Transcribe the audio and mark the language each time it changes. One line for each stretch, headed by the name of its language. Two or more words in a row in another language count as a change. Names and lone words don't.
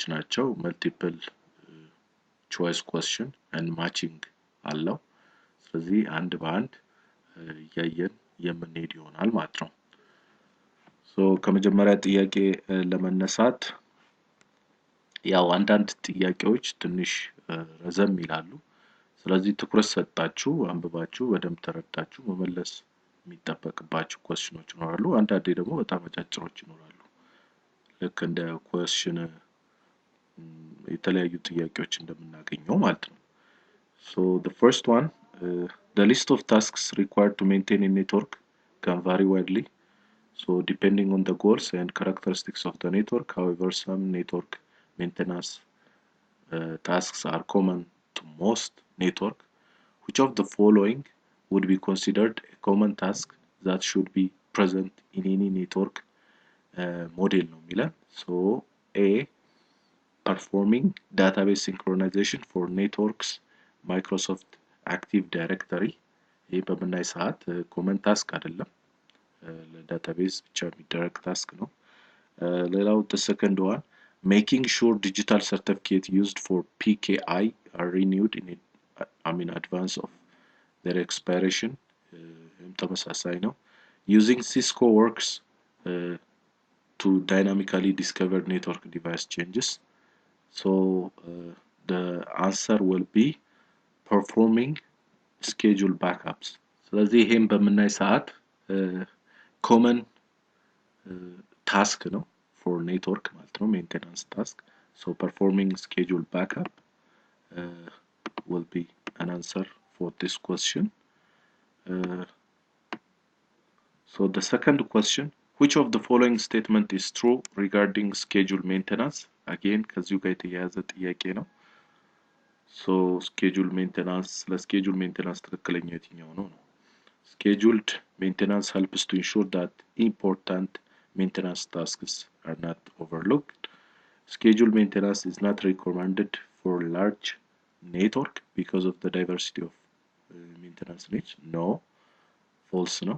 Amharic: ናቸው፣
English: multiple choice question and matching
Amharic: አለው። ስለዚህ አንድ በአንድ ያየን የምንሄድ ይሆናል ማለት ነው። ከመጀመሪያ ጥያቄ ለመነሳት ያው አንዳንድ ጥያቄዎች ትንሽ ረዘም ይላሉ። ስለዚህ ትኩረት ሰጣችሁ አንብባችሁ በደንብ ተረዳችሁ መመለስ የሚጠበቅባችሁ ኩዌስችኖች ይኖራሉ። አንዳንዴ ደግሞ በጣም አጫጭሮች ይኖራሉ። ልክ እንደ ኩዌስችን የተለያዩ ጥያቄዎች እንደምናገኘው ማለት ነው።
English: So the first one, the list of tasks required to maintain a network can vary widely. So depending on the goals and characteristics of the network, however, some network maintenance tasks are common to most network. Which of the following would be considered a common task that should be present in any network model
Amharic: ነው የሚለን?
English: So A, performing database synchronization for networks Microsoft Active Directory።
Amharic: ይህ በምናይ ሰዓት
English: common task
Amharic: አይደለም፣ ለዳታቤዝ ብቻ የሚደረግ ታስክ ነው። ሌላው
English: the second one, making sure digital certificate used for PKI are renewed in advance of their expiration.
Amharic: ተመሳሳይ ነው።
English: using Cisco Works to dynamically discover network device changes. So the answer will be performing schedule backups.
Amharic: ስለዚህ ይሄን በምናይ ሰዓት
English: common task
Amharic: ነው
English: for network
Amharic: ማለት ነው፣
English: maintenance task. So performing schedule backup will be an answer for this question. So the second question, which of the following statement is true regarding schedule maintenance?
Amharic: Again ከዚሁ ጋር የተያያዘ ጥያቄ ነው።
English: So schedule maintenance
Amharic: ለ
English: schedule maintenance
Amharic: ትክክለኛው የትኛው ነው?
English: Scheduled maintenance helps to ensure that important maintenance tasks are not overlooked. Scheduled maintenance is not recommended for large network because of the diversity of maintenance needs. No, false no.